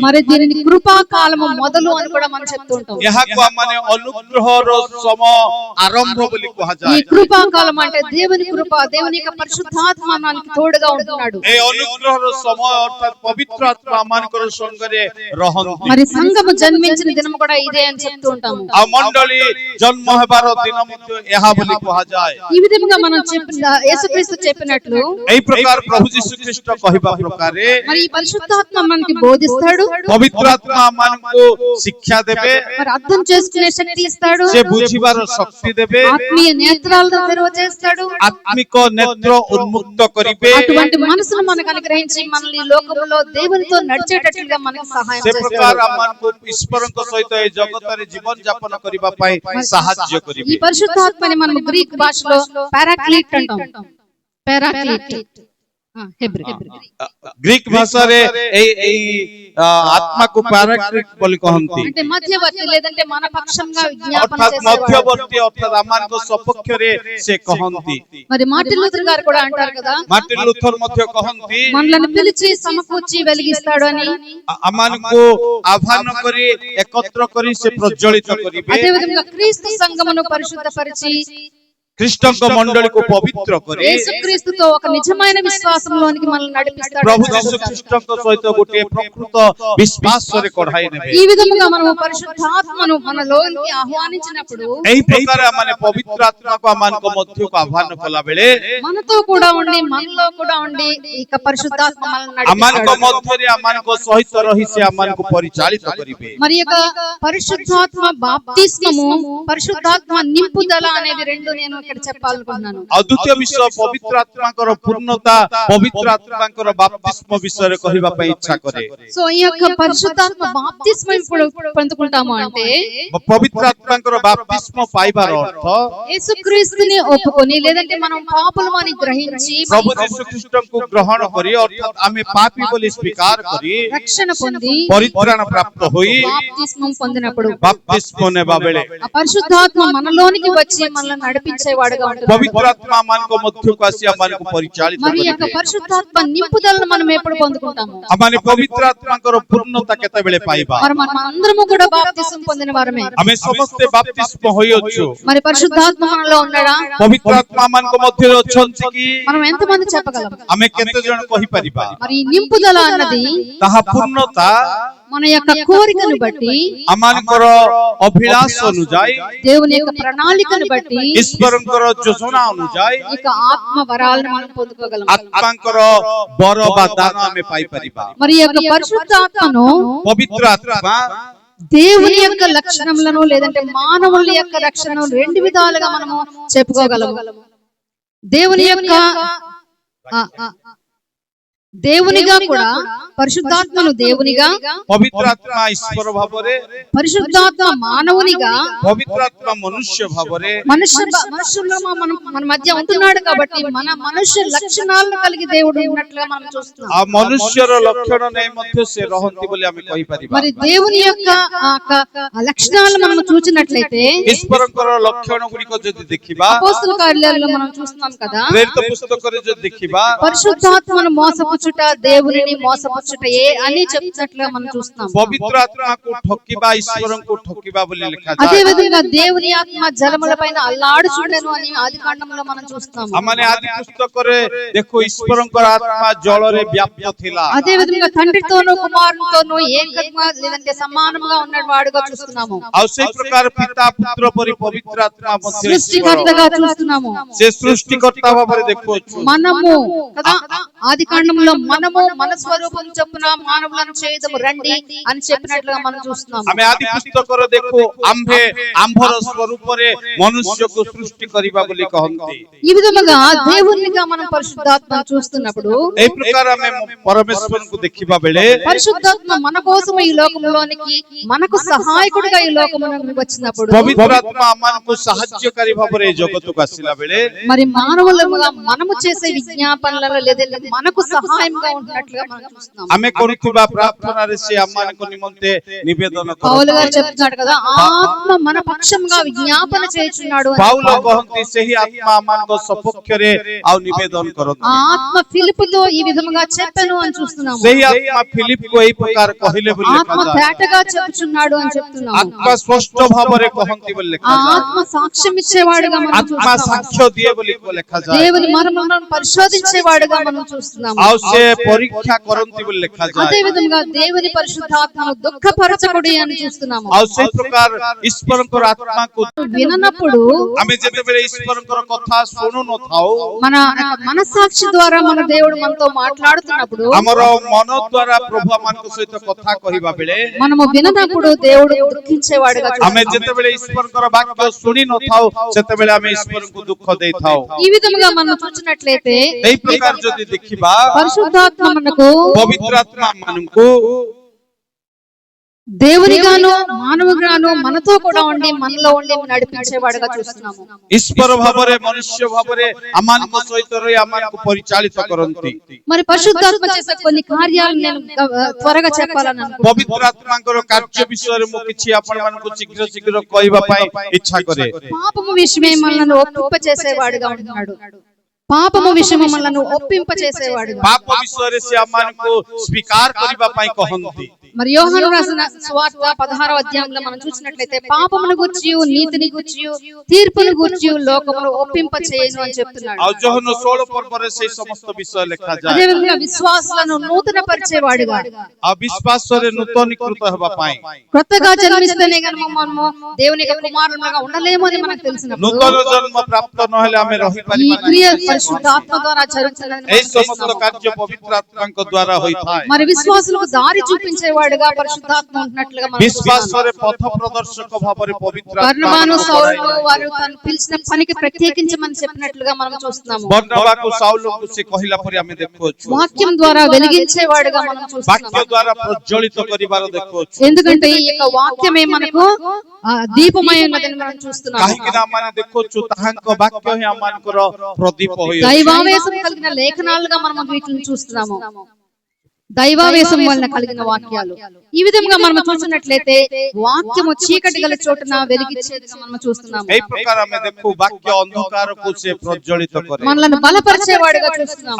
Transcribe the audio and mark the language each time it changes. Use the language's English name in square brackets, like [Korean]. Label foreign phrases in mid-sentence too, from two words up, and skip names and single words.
[Telugu] మరి దీనిని కృపా కాలము మొదలు అని కూడా మనం చెప్తూ ఉంటాం। [Odia] ଏହାକୁ ଆମମାନେ ଅନୁଗ୍ରହର ସମୟ ଆରମ୍ଭ ବୋଲି [Telugu] ఈ [Odia] କୁହାଯାଏ। [Telugu] కృపా కాలం అంటే దేవుని కృప, దేవుని యొక్క పరిశుద్ధాత్మ మనకి తోడుగా ఉంటున్నాడు। [Odia] এই ଅନୁଗ୍ରହର ସମୟ ଅର୍ଥାତ୍ ପବିତ୍ର ଆତ୍ମା ଆମମାନଙ୍କର ସଙ୍ଗରେ ରହନ୍ତି। [Telugu] మరి సంఘము జన్మించిన దినం కూడా ఇదే అని చెప్తూ ఉంటాము। [Odia] ଆଉ ମଣ୍ଡଳୀ ଜନ୍ମ ହେବାର ଦିନ ମଧ୍ୟ ଏହା ବୋଲି କୁହାଯାଏ। [Telugu] ఈ విధంగా మనం యేసుక్రీస్తు చెప్పినట్లు [Odia] এই ପ୍ରକାର ପ୍ରଭୁ ଯୀଶୁ ଖ୍ରୀଷ୍ଟ କହିବା ପ୍ରକାରେ [Telugu] మరి ఈ పరిశుద్ధాత్మ మనకి బోధిస్తాడు, [Odia] ପବିତ୍ର ଆତ୍ମା ଆମମାନଙ୍କୁ ଶିକ୍ଷା ଦେବେ, [Telugu] మరి అర్థం చేసుకునే శక్తి ఇస్తాడు, [Odia] ସେ ବୁଝିବାର ଶକ୍ତି ଦେବେ, [Telugu] ఆత్మీయ నేత్రాలను తెరవజేస్తాడు, [Odia] ଆତ୍ମିକ ନେତ୍ର ଉନ୍ମୁକ୍ତ କରିବେ। [Telugu] అటువంటి మనసును మనకు అనుగ్రహించి మనల్ని లోకములో దేవునితో నడిచేటట్లుగా మనకు సహాయం [Odia] ସେ ପ୍ରକାର [Telugu] చేస్తాడు। [Odia] ଆମମାନଙ୍କୁ ଈଶ୍ୱରଙ୍କ ସହିତ ଏ ଜଗତରେ ଜୀବନ ଯାପନ କରିବା ପାଇଁ ସାହାଯ୍ୟ [Telugu] ఈ [Odia] କରିବେ। [Telugu] పరిశుద్ధాత్మని మనం గ్రీక్ భాషలో పారాక్లీట్ అంటాం। పారాక్లీట్ హెబ్రీ। [Odia] ଗ୍ରୀକ ଭାଷାରେ ଏଇ ଆତ୍ମାକୁ ପାରାକ୍ଲିଟ୍ ବୋଲି କହନ୍ତି, [Telugu] అంటే మధ్యవర్తి లేదంటే మన పక్షంగా విజ్ఞాపన [Odia] ଅର୍ଥାତ୍ [Telugu] చేసేవాడు। [Odia] ମଧ୍ୟବର୍ତ୍ତୀ ଅର୍ଥାତ୍ ଆମମାନଙ୍କ ସପକ୍ଷରେ ସେ କହନ୍ତି। [Telugu] మరి మార్టిన్ లూథర్ గారు కూడా అంటారు కదా, [Odia] ମାର୍ଟିନ ଲୁଥର ମଧ୍ୟ କହନ୍ତି, [Telugu] మనల్ని పిలిచి సమకూర్చి వెలిగిస్తాడు అని। [Odia] ଆମମାନଙ୍କୁ ଆହ୍ୱାନ କରି ଏକତ୍ର କରି ସେ ପ୍ରଜ୍ୱଳିତ କରିବେ। [Telugu] అదే విధంగా క్రీస్తు సంఘమును పరిశుద్ధపరిచి [Odia] ଖ୍ରୀଷ୍ଟଙ୍କ ମଣ୍ଡଳୀକୁ ପବିତ୍ର କରି [Telugu] యేసుక్రీస్తుతో ఒక నిజమైన విశ్వాసంలోనికి మనల్ని నడిపిస్తాడు। [Odia] ପ୍ରଭୁ ଯୀଶୁ ଖ୍ରୀଷ୍ଟଙ୍କ ସହିତ ଗୋଟିଏ ପ୍ରକୃତ ବିଶ୍ୱାସରେ କଢାଇ ନେବେ। [Telugu] ఈ విధంగా మనము పరిశుద్ధాత్మను మనలోనికి ఆహ్వానించినప్పుడు, [Odia] ଏହି ପ୍ରକାର ଆମମାନେ ପବିତ୍ର ଆତ୍ମାକୁ ଆମମାନଙ୍କ ମଧ୍ୟକୁ ଆହ୍ୱାନ କଲା ବେଳେ [Telugu] మనతో కూడా ఉండి మనలో కూడా ఉండి ఇక పరిశుద్ధాత్మ మనల్ని [Odia] ଆମମାନଙ୍କ [Telugu] నడిపిస్తాడు। [Odia] ମଧ୍ୟରେ ଆମମାନଙ୍କ ସହିତ ରହି ସେ ଆମମାନଙ୍କୁ ପରିଚାଳିତ କରିବେ। [Telugu] మరి యొక్క పరిశుద్ధాత్మ బాప్తిస్మము, పరిశుద్ధాత్మ నింపుదల అనేవి రెండు నేను ఇక్కడ చెప్పాలనుకుంటున్నాను। [Odia] ଆଉ ଦ୍ୱିତୀୟ ବିଷୟ ପବିତ୍ର ଆତ୍ମାଙ୍କର ପୂର୍ଣ୍ଣତା, ପବିତ୍ର ଆତ୍ମାଙ୍କର ବାପ୍ତିସ୍ମ ବିଷୟରେ କହିବା ପାଇଁ ଇଚ୍ଛା କରେ। [Telugu] సో ఈ యొక్క పరిశుద్ధాత్మ బాప్తిస్మం ఇప్పుడు పొందుకుంటాము అంటే [Odia] ପବିତ୍ର ଆତ୍ମାଙ୍କର ବାପ୍ତିସ୍ମ ପାଇବାର ଅର୍ଥ [Telugu] యేసుక్రీస్తుని ఒప్పుకొని లేదంటే మనం పాపులమని గ్రహించి [Odia] ପ୍ରଭୁ ଯୀଶୁ ଖ୍ରୀଷ୍ଟଙ୍କୁ ଗ୍ରହଣ କରି ଅର୍ଥାତ୍ ଆମେ ପାପୀ ବୋଲି ସ୍ୱୀକାର କରି [Telugu] రక్షణ పొంది [Odia] ପରିତ୍ରାଣ ପ୍ରାପ୍ତ ହୋଇ [Telugu] బాప్తిస్మం పొందినప్పుడు [Odia] ବାପ୍ତିସ୍ମ ନେବା ବେଳେ [Telugu] ఆ పరిశుద్ధాత్మ మనలోనికి వచ్చి మనల్ని నడిపించేవాడుగా ఉంటాడు। [Odia] ପବିତ୍ର ଆତ୍ମା ଆମମାନଙ୍କ ମଧ୍ୟକୁ ଆସି ଆମମାନଙ୍କୁ ପରିଚାଳିତ [Telugu] మరి యొక్క [Odia] କରିବେ। [Telugu] పరిశుద్ధాత్మ నింపుదలను మనం ఎప్పుడు పొందుకుంటాము? [Odia] ଆମମାନେ ପବିତ୍ର ଆତ୍ମାଙ୍କର ପୂର୍ଣ୍ଣତା କେତେବେଳେ ପାଇବା? [Telugu] మరి మనం అందరము కూడా బాప్తిస్మం పొందిన వారమే। [Odia] ଆମେ ସମସ୍ତେ ବାପ୍ତିସ୍ମ ହୋଇଅଛୁ। [Telugu] మరి పరిశుద్ధాత్మ మనలో ఉన్నాడా? [Odia] ପବିତ୍ର ଆତ୍ମା ମାନଙ୍କ ମଧ୍ୟରେ ଅଛନ୍ତି କି? [Telugu] మనం ఎంతమంది చెప్పగలం? [Odia] ଆମେ କେତେ ଜଣ କହିପାରିବା? [Telugu] మరి ఈ నింపుదల అన్నది [Odia] ତାହା ପୂର୍ଣ୍ଣତା [Telugu] మన యొక్క కోరికను బట్టి [Odia] ଆମମାନଙ୍କର ଅଭିଳାଷ ଅନୁଯାୟୀ [Telugu] దేవుని యొక్క ప్రణాళికను బట్టి [Odia] ଈଶ୍ୱରଙ୍କର ଯୋଜନା ଅନୁଯାୟୀ [Telugu] ఇక ఆత్మ వరాలను మనం పొందుకోగలం. [Odia] ଆତ୍ମାଙ୍କର ବର ବା ଦାନ ଆମେ ପାଇପାରିବା। [Telugu] మరి ఈ యొక్క పరిశుద్ధాత్మను [Odia] ପବିତ୍ର ଆତ୍ମା [Telugu] దేవుని యొక్క లక్షణములను లేదంటే మానవుల యొక్క లక్షణం రెండు విధాలుగా మనము చెప్పుకోగలము. దేవుని యొక్క దేవునిగా కూడా పరిశుద్ధాత్మను దేవునిగా, [Odia] ପବିତ୍ର ଆତ୍ମା ଈଶ୍ୱର ଭାବରେ, [Telugu] పరిశుద్ధాత్మ మానవునిగా, [Odia] ପବିତ୍ର ଆତ୍ମା ମନୁଷ୍ୟ ଭାବରେ [Telugu] మనుషుల్లో మన మధ్య ఉంటున్నాడు కాబట్టి మన మనుష్య లక్షణాలను కలిగి దేవుడు ఉన్నట్లుగా మనం చూస్తున్నాం. [Odia] ఆ మనుష్యର ଲକ୍ଷଣ ନେଇ ମଧ୍ୟ ସେ ରହନ୍ତି ବୋଲି ଆମେ କହିପାରିବା। [Telugu] మరి దేవుని యొక్క లక్షణాలను మనం చూసినట్లయితే [Odia] ଈଶ୍ୱରଙ୍କର ଲକ୍ଷଣ ଗୁଡ଼ିକ ଯଦି ଦେଖିବା, [Telugu] అపోస్తల కార్యాలలో మనం చూస్తున్నాం కదా, [Odia] ପ୍ରେରିତ ପୁସ୍ତକରେ ଯଦି ଦେଖିବା, [Telugu] పరిశుద్ధాత్మను మోసపుచ్చుట దేవునిని మోసపుచ్చుటయే అని చెప్తున్నట్లుగా మనం చూస్తున్నాం. [Odia] ପବିତ୍ର ଆତ୍ମାକୁ ଠକିବା ଈଶ୍ୱରଙ୍କୁ ଠକିବା ବୋଲି ଲେଖାଯାଏ। [Telugu] అదే విధంగా దేవుని ఆత్మ జలముల పైన అల్లాడుచుండెను అని ఆదికాండములో మనం చూస్తాము. [Odia] ଆମମାନେ ଆଦି ପୁସ୍ତକରେ ଦେଖୁ ଈଶ୍ୱରଙ୍କର ଆତ୍ମା ଜଳରେ ବ୍ୟାପ୍ତ ଥିଲା। [Telugu] అదే విధంగా తండ్రితోనూ కుమారునితోనూ ఏకంగా లేదంటే సమానముగా ఉన్నవాడుగా చూస్తున్నాము. [Odia] ଆଉ ସେଇ ପ୍ରକାର ପିତା ପୁତ୍ର ପରି ପବିତ୍ର ଆତ୍ମା ମଧ୍ୟ [Telugu] సృష్టికర్తగా చూస్తున్నాము. [Odia] ସେ ସୃଷ୍ଟିକର୍ତ୍ତା ଭାବରେ ଦେଖୁଅଛୁ। [Telugu] మనము కదా ఆదికాండములో మనము మన స్వరూపం చొప్పున మానవులను చేయదము రండి అని చెప్పినట్లుగా మనం చూస్తున్నాము. [Odia] ଆମେ ଆଦି ପୁସ୍ତକରେ ଦେଖୁ ଆମ୍ଭେ ଆମ୍ଭର ସ୍ୱରୂପରେ ମନୁଷ୍ୟକୁ ସୃଷ୍ଟି କରିବା ବୋଲି କହନ୍ତି। [Telugu] ఈ విధముగా దేవునిగా మనం పరిశుద్ధాత్మను చూస్తున్నప్పుడు [Odia] এই ପ୍ରକାର ଆମେ ପରମେଶ୍ୱରଙ୍କୁ ଦେଖିବା ବେଳେ [Telugu] పరిశుద్ధాత్మ మన కోసం ఈ లోకంలోనికి మనకు సహాయకుడిగా ఈ లోకమునకు వచ్చినప్పుడు [Odia] ପବିତ୍ର ଆତ୍ମା ଆମମାନଙ୍କୁ ସାହାଯ୍ୟକାରୀ ଭାବରେ ଏ ଜଗତକୁ ଆସିଲା ବେଳେ [Telugu] మరి మానవులుగా మనము చేసే విజ్ఞాపనలలో లేదంటే మనకు సహాయంగా ఉంటున్నట్లుగా మనం చూస్తున్నాం. [Odia] ଆମେ କରୁଥିବା ପ୍ରାର୍ଥନାରେ ସେ ଆମମାନଙ୍କ ନିମନ୍ତେ ନିବେଦନ [Telugu] పౌలు గారు [Odia] କରନ୍ତି। [Telugu] చెప్తున్నాడు కదా, ఆత్మ మన పక్షంగా విజ్ఞాపన చేయుచున్నాడు అని. [Odia] ପାଉଲ କହନ୍ତି ସେହି ଆତ୍ମା ଆମମାନଙ୍କ ସପକ୍ଷରେ ଆଉ ନିବେଦନ କରନ୍ତି। [Telugu] ఆ ఆత్మ ఫిలిప్పుతో ఈ విధముగా చెప్పెను అని చూస్తున్నాము. [Odia] ସେହି ଆତ୍ମା ଫିଲିପକୁ ଏହି ପ୍ରକାର କହିଲେ ବୋଲି [Telugu] ఆత్మ [Odia] ଲେଖାଯାଏ। [Telugu] తేటగా చెప్పుచున్నాడు అని చెప్తున్నాము. [Odia] ଆତ୍ମା ସ୍ପଷ୍ଟ ଭାବରେ କହନ୍ତି ବୋଲି [Telugu] ఆ [Odia] ଲେଖାଯାଏ। [Telugu] ఆత్మ సాక్ష్యం ఇచ్చేవాడుగా మనం [Odia] ଆତ୍ମା [Telugu] చూస్తున్నాము. [Odia] ସାକ୍ଷ୍ୟ ଦିଏ ବୋଲି ଲେଖାଯାଏ। [Telugu] దేవుని మర్మములను పరిశోధించేవాడుగా మనం చూస్తున్నాము. [Odia] ଆଉ ସେ ପରୀକ୍ଷା କରନ୍ତି ବୋଲି ଲେଖାଯାଏ। [Telugu] అదే విధంగా దేవుని పరిశుద్ధాత్మను దుఃఖపరచకుడి అని చూస్తున్నాము. [Odia] ଆଉ ସେଇ ପ୍ରକାର ଈଶ୍ୱରଙ୍କର ଆତ୍ମାକୁ [Telugu] విననప్పుడు [Odia] ଆମେ ଯେତେବେଳେ ଈଶ୍ୱରଙ୍କର କଥା ଶୁଣୁ ନଥାଉ, [Telugu] మన మనస్సాక్షి ద్వారా మన దేవుడు మనతో మాట్లాడుతున్నప్పుడు [Odia] ଆମର ମନ ଦ୍ୱାରା ପ୍ରଭୁ ଆମମାନଙ୍କ ସହିତ କଥା କହିବା ବେଳେ [Telugu] మనము విననప్పుడు దేవుడు దుఃఖించేవాడుగా [Odia] ଆମେ [Telugu] చూస్తున్నాము. [Odia] ଯେତେବେଳେ ଈଶ୍ୱରଙ୍କର ବାକ୍ୟ ଶୁଣି ନଥାଉ ସେତେବେଳେ ଆମେ ଈଶ୍ୱରଙ୍କୁ ଦୁଃଖ ଦେଇଥାଉ। [Telugu] ఈ విధముగా మనం చూసినట్లయితే [Odia] ଏହି ପ୍ରକାର ଯଦି ଦେଖିବା, [Telugu] పరిశుద్ధాత్మ మనకు [Odia] ପବିତ୍ର ଆତ୍ମା ମାନଙ୍କୁ [Telugu] దేవునిగాను మానవుగాను మనతో కూడా ఉండి మనలో ఉండి నడిపించేవాడుగా చూస్తున్నాము. [Odia] ଈଶ୍ୱର ଭାବରେ ମନୁଷ୍ୟ ଭାବରେ ଆମମାନଙ୍କ ସହିତ ରହି ଆମମାନଙ୍କୁ ପରିଚାଳିତ କରନ୍ତି। [Telugu] మరి పరిశుద్ధాత్మ చేసే కొన్ని కార్యాలు నేను త్వరగా చెప్పాలని అనుకుంటున్నాను. [Odia] ପବିତ୍ର ଆତ୍ମାଙ୍କର କାର୍ଯ୍ୟ ବିଷୟରେ ମୁଁ କିଛି ଆପଣମାନଙ୍କୁ ଶୀଘ୍ର ଶୀଘ୍ର କହିବା ପାଇଁ ଇଚ୍ଛା କରେ। [Telugu] పాపము విషయమే మనల్ని ఒప్పింప చేసేవాడుగా ఉంటున్నాడు. పాపము విషయము మనల్ని ఒప్పింప చేసేవాడుగా. [Odia] ପାପ ବିଷୟରେ ସେ ଆମମାନଙ୍କୁ ସ୍ୱୀକାର କରିବା ପାଇଁ କହନ୍ତି। [Telugu] మరి యోహాను రాసిన సువార్త 16వ అధ్యాయంలో మనం చూసినట్లయితే పాపమును గూర్చి నీతిని గూర్చి తీర్పును గూర్చి లోకమును ఒప్పింప చేయను అని చెప్తున్నాడు. [Odia] ଆଉ ଯୋହନ 16 ପର୍ବରେ ସେଇ ସମସ୍ତ ବିଷୟ ଲେଖାଯାଏ। [Telugu] అదే విధంగా విశ్వాసులను నూతన పరిచేవాడుగా, [Odia] ଆଉ ବିଶ୍ୱାସରେ ନୂତନୀକୃତ ହେବା ପାଇଁ, [Telugu] కొత్తగా జన్మిస్తేనే గనుక మనము దేవుని యొక్క కుమారులుగా ఉండలేము అని మనకు తెలిసినప్పుడు [Odia] ନୂତନ ଜନ୍ମ ପ୍ରାପ୍ତ ନହେଲେ ଆମେ [Telugu] ఈ [Odia] ରହିପାରିବା [Telugu] క్రియ [Odia] ନାହିଁ। [Telugu] పరిశుద్ధాత్మ ద్వారా జరుగుతుందని [Odia] ଏହି [Telugu] మనం [Odia] ସମସ୍ତ [Telugu] చూస్తున్నాము. [Odia] କାର୍ଯ୍ୟ ପବିତ୍ର ଆତ୍ମାଙ୍କ ଦ୍ୱାରା ହୋଇଥାଏ। [Telugu] మరి విశ్వాసులకు దారి చూపించేవాడుగా పరిశుద్ధాత్మ ఉంటున్నట్లుగా మనం చూస్తున్నాము. [Odia] ବିଶ୍ୱାସରେ ପଥ ପ୍ରଦର୍ଶକ ଭାବରେ పవిత్ర [Telugu] బర్నబాను [Odia] ଆତ୍ମା [Telugu] సౌలును వారు తను పిలిచిన పనికి ప్రత్యేకించమని చెప్పినట్లుగా మనం చూస్తున్నాము. [Odia] ବର୍ଣ୍ଣବାକୁ ସାଉଲଙ୍କୁ ସେ କହିଲା ପରି ଆମେ ଦେଖୁଅଛୁ। [Telugu] వాక్యం ద్వారా వెలిగించేవాడుగా మనం [Odia] ବାକ୍ୟ [Telugu] చూస్తున్నాము. [Odia] ଦ୍ୱାରା ପ୍ରଜ୍ୱଳିତ କରିବାର ଦେଖୁଅଛୁ। [Telugu] ఎందుకంటే ఈ యొక్క వాక్యమే మనకు దీపమై ఉన్నదని మనం చూస్తున్నాము. [Odia] କାହିଁକି ନା ଆମେ ଦେଖୁଛୁ ତାହାଙ୍କ ବାକ୍ୟ ହିଁ ଆମମାନଙ୍କର ପ୍ରଦୀପ ହୋଇଅଛି। [Telugu] దైవావేశం కలిగిన లేఖనాలుగా మనం వీటిని చూస్తున్నాము. దైవావేశం వలన కలిగిన వాక్యాలు ఈ విధంగా మనం చూసినట్లయితే వాక్యము చీకటి గల చోటున వెలిగించేదిగా మనం చూస్తున్నాము. [Odia] ଏହି ପ୍ରକାର ଆମେ ଦେଖୁ ବାକ୍ୟ ଅନ୍ଧକାରକୁ ସେ ପ୍ରଜ୍ୱଳିତ କରେ, [Telugu] మనల్ని బలపరిచేవాడుగా చూస్తున్నాము.